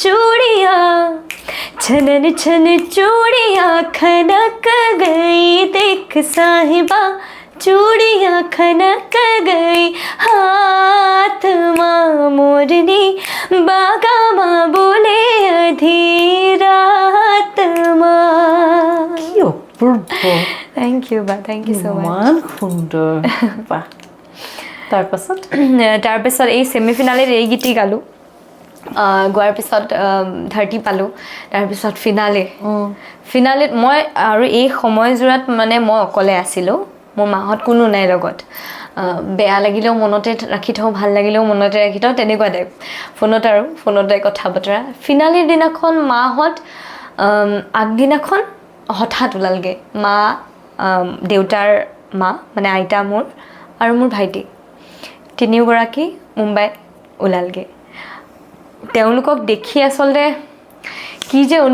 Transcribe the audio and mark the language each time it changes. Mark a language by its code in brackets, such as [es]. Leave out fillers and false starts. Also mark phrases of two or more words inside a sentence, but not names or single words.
[hi] चूड़िया खनक गई देख साहिबा चूड़िया खनक गई हाथ माँ मोरनी बागा माँ बोले अधी रात माँ [en] thank you [hi] बा [en] thank you so much [as] মান সুন্দৰ বাহ তাৰপিছত এই ছেমি ফিনালেত এই গীতি গালোঁ গোৱাৰ পিছত 30 পালোঁ তাৰপিছত ফিনালেত মই আৰু এই সময়জোৰাত মানে মই অকলে আছিলোঁ মোৰ মাহঁত কোনো নাই লগত বেয়া লাগিলেও মনতে ৰাখি থওঁ ভাল লাগিলেও মনতে ৰাখি থওঁ তেনেকুৱা টাইপ ফোনতে কথা বতৰা ফিনালেৰ দিনাখন মাহঁত আগদিনাখন হঠাৎ ওলালগৈ মা দেউতাৰ মা মানে আইতা মোৰ আৰু মোৰ ভাইটি তিনিওগৰাকী মুম্বাই ওলালগৈ তেওঁলোকক দেখি আচলতে কি যে অনুভৱ হৈছিল